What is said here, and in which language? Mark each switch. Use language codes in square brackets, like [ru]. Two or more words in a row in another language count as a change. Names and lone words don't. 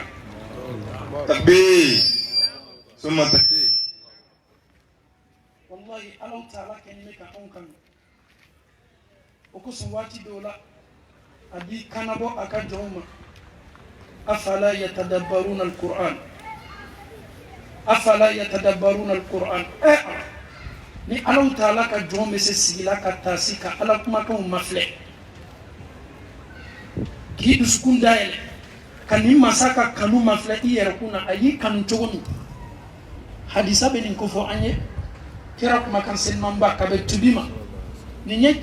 [ar] تكبير ثم تكبير. [bm] wallahi alaw taala kɛlen bɛ ka anw kanu o kosɔn waati dɔw la a b'i kanabɔ a ka jɔnw ma [ar] أفلا يتدبرون القرآن أفلا يتدبرون القرآن [bm] ni alaw taala ka jɔn bɛ se sigi la ka taasi ka ala kumakanw mafilɛ k'i dusukun dayɛlɛ ka nin masa ka kanu mafilɛ i yɛrɛ kun na a y'i kanu cogo min hadisa bɛ nin ko fɔ an ye kira kumakan selimanba ka bɛ tubi ma nin ye